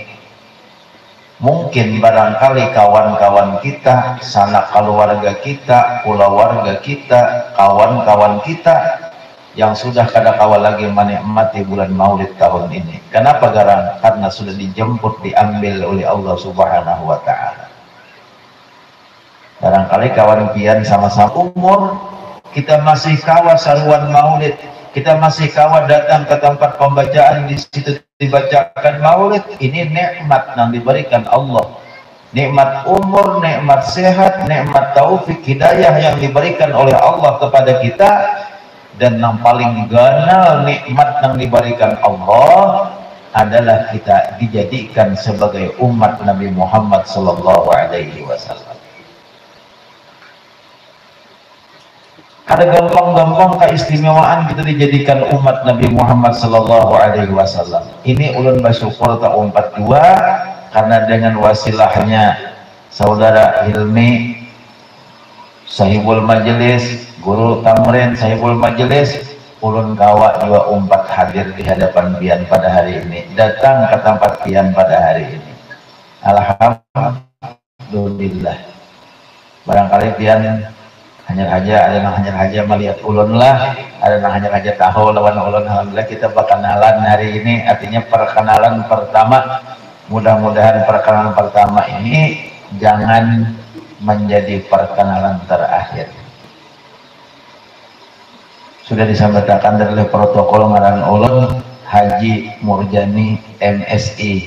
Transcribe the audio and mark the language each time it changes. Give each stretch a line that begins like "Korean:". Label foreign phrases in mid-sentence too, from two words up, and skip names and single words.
Indonesian: Mungkin barangkali kawan-kawan kita, sanak keluarga kita, keluarga kita, kawan-kawan kita yang sudah kadang-kala lagi menikmati bulan Maulid tahun ini.
Banjar: Kenapa garang? Karena sudah dijemput, diambil oleh Allah
Arabic: Subhanahu wa ta'ala.
Banjar: Barangkali kawan pian sama-sama umur, kita masih kawa saruan maulid, kita masih kawa datang ke tempat pembacaan, di situ dibacakan maulid.
Indonesian: Ini nikmat yang diberikan Allah, nikmat umur, nikmat sehat, nikmat taufik hidayah yang diberikan oleh Allah kepada kita.
Banjar: Dan yang paling ganal nikmat yang diberikan Allah adalah kita dijadikan sebagai umat Nabi Muhammad
Arabic: sallallahu alaihi wasallam.
Banjar: Ada gampang-gampang keistimewaan kita dijadikan umat Nabi Muhammad
Arabic: sallallahu alaihi wasallam.
Banjar: Ini ulun bersyukur tak 42 karena dengan wasilahnya saudara Hilmi
Arabic: sahibul majelis,
Banjar: guru Tamrin
Arabic: sahibul majelis,
Banjar: ulun kawa juga umpat hadir di hadapan pian pada hari ini, datang ke tempat pian pada hari ini. Alhamdulillah. Barangkali pian hanya saja melihat ulun lah, ada yang hanya saja tahu lawan ulun.
Indonesian: Alhamdulillah kita berkenalan hari ini, artinya perkenalan pertama. Mudah-mudahan perkenalan pertama ini jangan menjadi perkenalan terakhir.
Banjar: Sudah disampaikan dari protokol ngaran ulun Haji Murjani MSI.